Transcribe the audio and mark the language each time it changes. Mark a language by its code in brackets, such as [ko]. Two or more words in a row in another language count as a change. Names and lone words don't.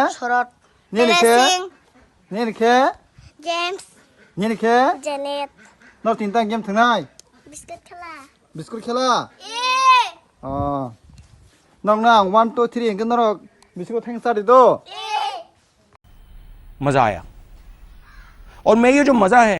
[trp] Sorot. Ni ni ke? Ni ni ke? James. Ni ni ke? Janet. Nor tinta game thangnai. Biscuit kala. Biskut khela. Nong nang 1 2 3 ke nor biskut thang sa do. [hi] मजा आया और मैं ये जो मजा है